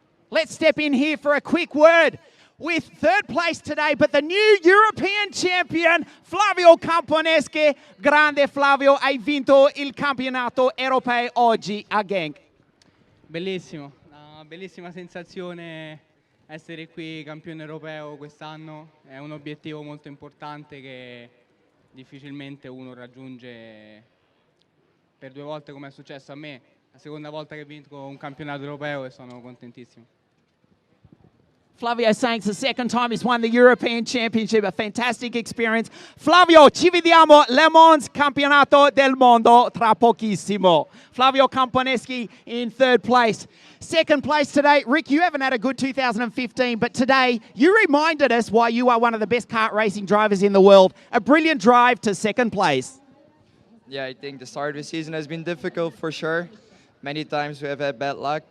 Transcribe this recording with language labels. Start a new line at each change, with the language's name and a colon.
English: Let's step in here for a quick word with third place today, but the new European champion, Flavio Camponeschi.
Italian: Grande Flavio, hai vinto il campionato europeo oggi a Genk. Bellissimo, una bellissima sensazione essere qui campione europeo quest'anno. È un obiettivo molto importante che difficilmente uno raggiunge per 2 volte come è successo a me. la seconda volta che vinco un campionato europeo e sono contentissimo.
English: Flavio saying it's the second time he's won the European Championship, a fantastic experience.
Italian: Flavio, ci vediamo Le Mans Campionato del Mondo tra pochissimo.
English: Flavio Camponeschi in third place. Second place today. Rick, you haven't had a good 2015, but today you reminded us why you are one of the best kart racing drivers in the world. A brilliant drive to second place. Yeah, I think the start of the season has been difficult for sure. Many times we have had bad luck.